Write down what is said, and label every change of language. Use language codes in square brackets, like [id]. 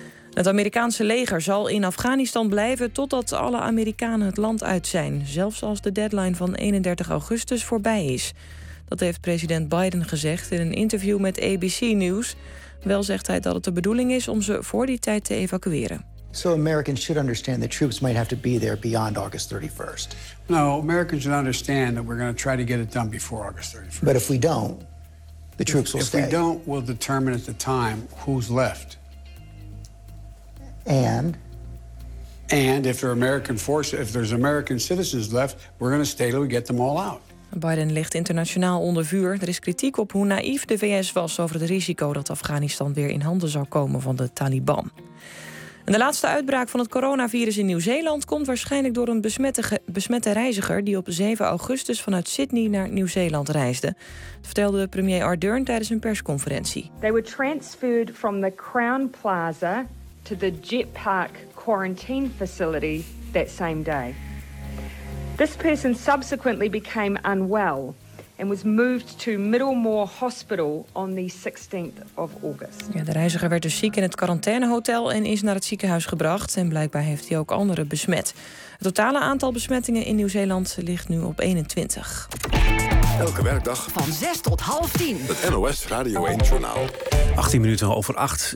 [nl] Het Amerikaanse leger zal in Afghanistan blijven totdat alle Amerikanen het land uit zijn, zelfs als de deadline van 31 augustus voorbij is. Dat heeft president Biden gezegd in een interview met ABC News. Wel zegt hij dat het de bedoeling is om ze voor die tijd te evacueren. [en] So Americans should understand that troops might have to be there beyond August 31st. No, Americans should understand that we're going to try to get it done before August 31st. But if we don't, the troops will stay. If we don't, we'll determine at the time who's left. And if there are American forces, if there's American citizens left, we're going to stay till we get them all out. [nl] Biden ligt internationaal onder vuur. Er is kritiek op hoe naïef de VS was over het risico dat Afghanistan weer in handen zou komen van de Taliban. En de laatste uitbraak van het coronavirus in Nieuw-Zeeland komt waarschijnlijk door een besmette reiziger die op 7 augustus vanuit Sydney naar Nieuw-Zeeland reisde. Dat vertelde premier Ardern tijdens een persconferentie. [en] They were transferred from the Crown Plaza to the Jet Park quarantine facility that same day. This person subsequently became unwell and was moved to Middlemore Hospital on the 16th of August. [nl] Ja, de reiziger werd dus ziek in het quarantainehotel en is naar het ziekenhuis gebracht. En blijkbaar heeft hij ook anderen besmet. Het totale aantal besmettingen in Nieuw-Zeeland ligt nu op 21. Elke werkdag van 6 tot half 10. Het NOS Radio 1 Journaal. 18 minuten over 8.